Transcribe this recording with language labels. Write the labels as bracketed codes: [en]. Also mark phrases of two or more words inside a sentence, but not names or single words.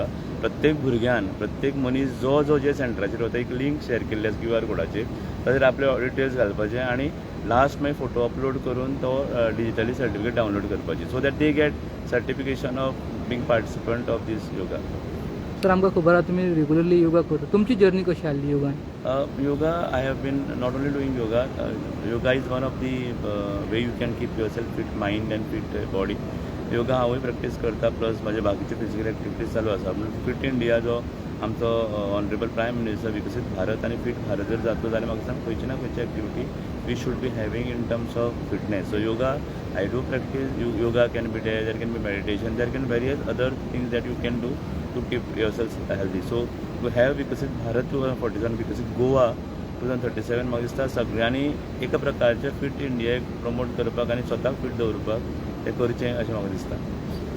[kok] प्रत्येक भुरग्यान, प्रत्येक मनीस जो जे सेंटराचेर वता एक लिंक शेअर केल्ली आसा QR कोडाचेर. ताचेर आपले डिटेल्स घालपाचे आनी लास्ट मागीर फोटो अपलोड करून तो [en] digitally certificate download [kok] करपाची. [en] so that they get certification of being participant of this yoga. [kok] सर आमकां खबर आहा तुमी रेगुलरली योगा करता. तुमची जर्नी कशी आसली योगान? [en] Yoga, I have been not only doing yoga. Yoga is one of the way you can keep yourself fit mind and fit body. [kok] योगा हांवूय प्रॅक्टीस करता, प्लस म्हाजे बाकीचे फिजिकल एक्टिविटीज चालू आसा. म्हणून फीट इंडिया जो आमचो [en] honourable prime minister [kok] विकसीत भारत आनी फीट भारत जर जातलो जाल्यार म्हाका सांग खंयची ना खंयची एक्टिविटी [en] we should be having in terms of fitness. so yoga I do practice. yoga can be there can be meditation, there can various other things that you can do to keep yourself healthy. so to have [kok] विकसीत भारत 2047, विकसीत गोवा 2037 म्हाका दिसता सगळ्यांनी एका प्रकारचे फीट इंडियाक प्रमोट करपाक आनी स्वताक फीट दवरपाक तें करचें अशें म्हाका दिसता.